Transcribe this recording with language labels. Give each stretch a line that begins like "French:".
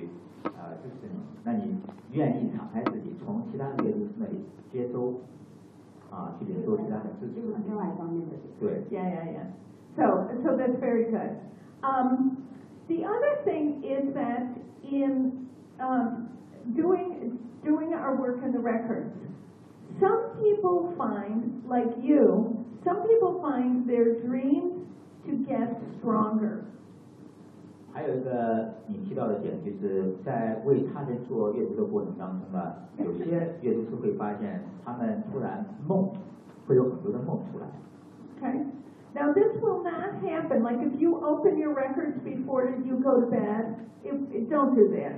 Chinese: 就是你，那你愿意敞开自己，从其他的阅读师那里接收，去领受其他的知识，另外一方面的，对
English: ，Yeah. So that's very good. The other thing is that in doing our work in the records, some people find their dreams to get stronger.
Chinese: 还有一个你提到的点，就是在为他人做阅读的过程当中呢，有些阅读师会发现他们突然梦，会有很多的梦出来。
English: Okay, now this will not happen. Like if you open your records before you go to bed, it don't do that.